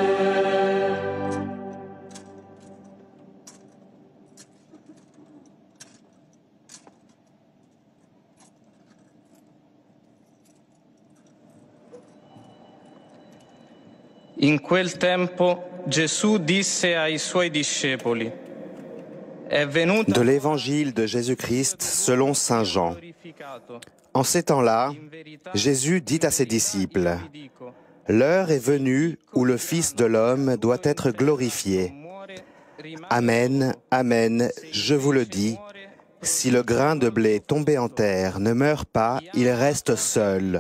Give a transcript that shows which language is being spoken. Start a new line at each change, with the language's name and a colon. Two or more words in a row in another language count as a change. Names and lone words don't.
Italian: In quel tempo Gesù disse ai suoi discepoli: È venuto
French: De l'Évangile de Jésus-Christ selon Saint Jean. En ces temps-là, Jésus dit à ses disciples: L'heure est venue où le Fils de l'homme doit être glorifié. Amen, amen, je vous le dis, si le grain de blé tombé en terre ne meurt pas, il reste seul.